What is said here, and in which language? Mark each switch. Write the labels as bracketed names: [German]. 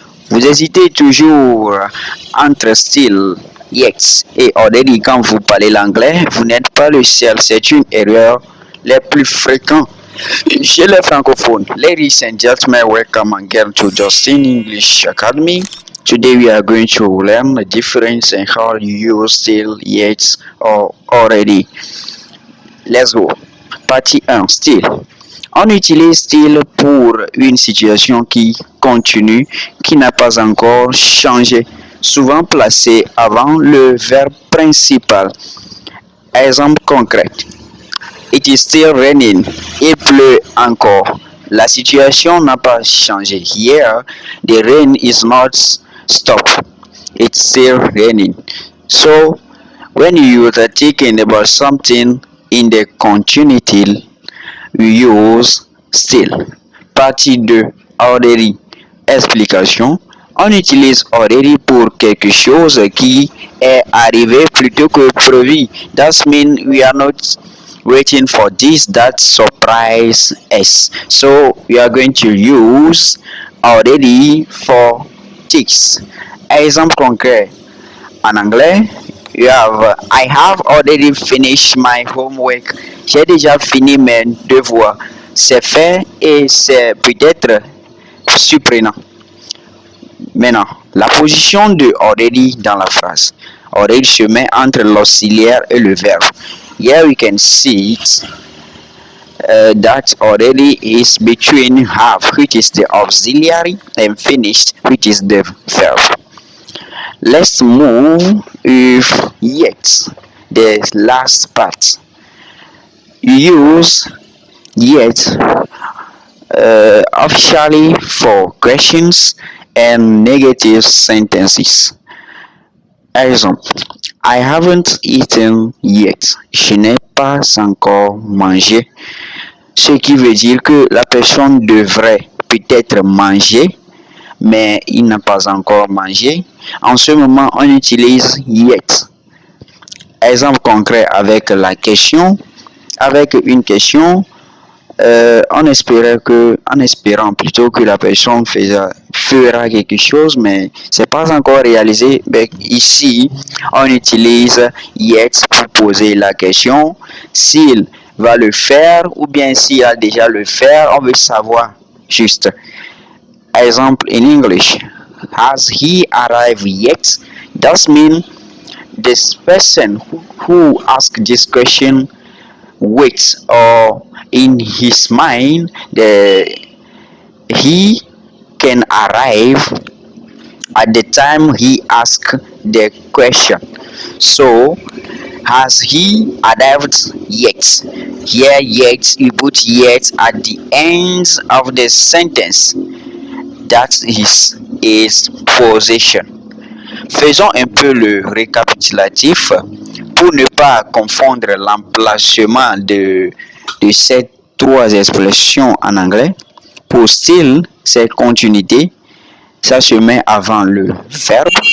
[French] Vous hésitez toujours entre style yes et already quand vous parlez l'anglais. Vous n'êtes pas le seul. C'est une erreur les plus fréquentes chez les francophones. [English] Ladies and gentlemen, welcome again to Justin English Academy. Today we are going to learn the difference in how you use still, yet, or already. Let's go. [French] Partie 1. [English] Still. [French] On utilise still pour une situation qui continue, qui n'a pas encore changé, souvent placé avant le verbe principal. Exemple concret. [English] It is still raining. [French] Il pleut encore. La situation n'a pas changé. [English] Here, the rain is not stopped. It's still raining. So, when you are thinking about something in the continuity, you use still. [French] Partie 2. Already. Explication. On utilise already pour quelque chose qui est arrivé plutôt que prévu. [English] That means we are not waiting for this that surprise us. So we are going to use already for this. [French] Exemple concret. En anglais, [English] you have I have already finished my homework. [French] J'ai déjà fini mes devoirs. C'est fait et c'est peut-être surprenant. Maintenant, la position de already dans la phrase. Already se met entre l'auxiliaire et le verbe. [English] Here we can see it, that already is between have, which is the auxiliary, and finished, which is the verb. Let's move with yet, the last part. You use yet officially for questions and negative sentences. [French] Exemple, [English] I haven't eaten yet. [French] Je n'ai pas encore mangé. Ce qui veut dire que la personne devrait peut-être manger, mais il n'a pas encore mangé. En ce moment, on utilise yet. Exemple concret avec la question. Avec une question, en espérant plutôt que la personne fera quelque chose, mais c'est pas encore réalisé. Mais ici, on utilise yet pour poser la question. S'il va le faire ou bien s'il a déjà le faire, on veut savoir juste. [English] Exemple in English. Has he arrived yet? That means this person who asked this question waits, or in his mind he can arrive at the time he asks the question. So, has he arrived yet? Here, yet, you put yet at the end of the sentence. That is his position. [French] Faisons un peu le récapitulatif pour ne pas confondre l'emplacement de ces trois expressions en anglais. Pour still, c'est continuité, ça se met avant le verbe.